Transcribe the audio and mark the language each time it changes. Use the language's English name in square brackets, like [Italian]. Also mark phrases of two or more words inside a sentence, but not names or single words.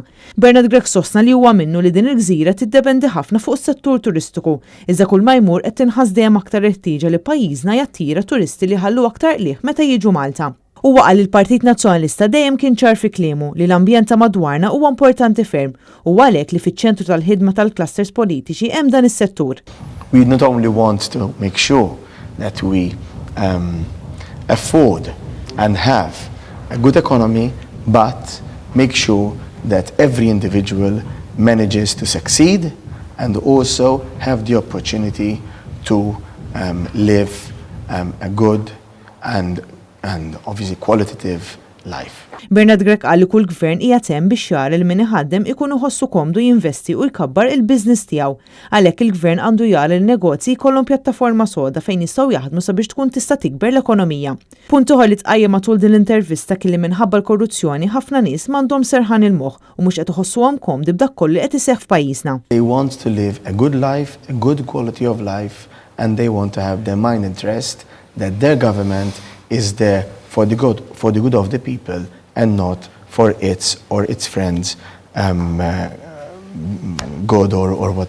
[Maltese] Bernard Grech sostna li huwa minnu li din il-gżira tiddependi ħafna fuq is-settur turistiku, iżda kull ma jmur qed tinħass dejjem aktar ħtieġa li pajjiżna jattira turisti li ħallu aktar qlieħ meta jiġu Malta. Huwa qal il-Partit Nazzjonalista dejjem kien ċar fi kliemu li l-ambjent ta' madwarna huwa importanti ferm u għalhekk li fiċ-ċentru tal-ħidma tal-clusters politiċi hemm dan is-settur. [English] We not only want to make sure that we afford and have a good economy, but make sure that every individual manages to succeed and also have the opportunity to live a good and obviously qualitative life. [Maltese] Bernard Grech qal li kull gvern qiegħed hemm biex jara li min iħaddem ikun iħossu komdu jinvesti u jkabbar il-business tiegħu. Għalhekk il-gvern għandu jara l-negozji jkollhom pjattaforma soda fejn jistgħu jaħdmu sabiex tkun tista' tikber l-ekonomija. Punt ieħor li tqajjem matul din l-intervista kien li minħabba l-korruzzjoni ħafna nies m'għandhom serħan il-moħħ u mhux qed iħossuhom komdi b'dak kollu qed iseħħ f'pajjiżna. [English] They want to live a good life, a good quality of life, and they want to have their mind at rest that their government is there for the good of the people and not for its or its friends' good or whatever interest.